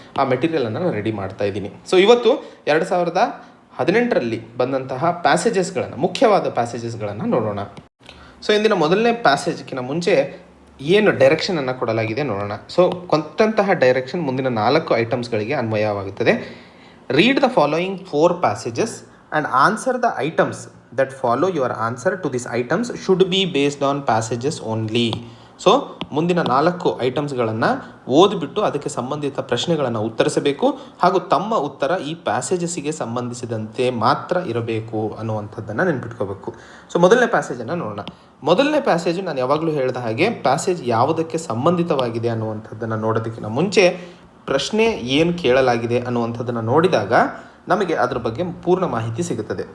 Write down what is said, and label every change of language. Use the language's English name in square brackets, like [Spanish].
[Kannada] ಆ ಮೆಟೀರಿಯಲನ್ನು ನಾನು ರೆಡಿ ಮಾಡ್ತಾ ಇದ್ದೀನಿ. ಸೊ ಇವತ್ತು 2018ರಲ್ಲಿ ಬಂದಂತಹ ಪ್ಯಾಸೇಜಸ್ಗಳನ್ನು, ಮುಖ್ಯವಾದ ಪ್ಯಾಸೇಜಸ್ಗಳನ್ನು ನೋಡೋಣ. ಸೊ ಇಂದಿನ ಮೊದಲನೇ ಪ್ಯಾಸೇಜ್ಗಿಂತ ಮುಂಚೆ ಏನು ಡೈರೆಕ್ಷನನ್ನು ಕೊಡಲಾಗಿದೆ ನೋಡೋಣ. ಸೊ ಕೊಟ್ಟಂತಹ ಡೈರೆಕ್ಷನ್ ಮುಂದಿನ 4 ಐಟಮ್ಸ್ಗಳಿಗೆ ಅನ್ವಯವಾಗುತ್ತದೆ. [English] Read the following 4 passages and answer the items that follow your answer to these items should be based on passages only. [Kannada] So ಮುಂದಿನ 4 ಐಟಮ್ಸ್ಗಳನ್ನು ಓದಿಬಿಟ್ಟು ಅದಕ್ಕೆ ಸಂಬಂಧಿತ ಪ್ರಶ್ನೆಗಳನ್ನು ಉತ್ತರಿಸಬೇಕು, ಹಾಗೂ ತಮ್ಮ ಉತ್ತರ ಈ ಪ್ಯಾಸೇಜಸ್ಸಿಗೆ ಸಂಬಂಧಿಸಿದಂತೆ ಮಾತ್ರ ಇರಬೇಕು ಅನ್ನುವಂಥದ್ದನ್ನು ನೆನ್ಪಿಟ್ಕೋಬೇಕು. ಸೊ ಮೊದಲನೇ ಪ್ಯಾಸೇಜನ್ನು ನೋಡೋಣ. ಮೊದಲನೇ ಪ್ಯಾಸೇಜು ನಾನು ಯಾವಾಗಲೂ ಹೇಳಿದ ಹಾಗೆ ಪ್ಯಾಸೇಜ್ ಯಾವುದಕ್ಕೆ ಸಂಬಂಧಿತವಾಗಿದೆ ಅನ್ನುವಂಥದ್ದನ್ನು ನೋಡೋದಕ್ಕಿಂತ ಮುಂಚೆ ಪ್ರಶ್ನೆ ಏನು ಕೇಳಲಾಗಿದೆ ಅನ್ನುವಂಥದ್ದನ್ನು ನೋಡಿದಾಗ ನಮಗೆ ಅದರ ಬಗ್ಗೆ ಪೂರ್ಣ ಮಾಹಿತಿ ಸಿಗುತ್ತದೆ.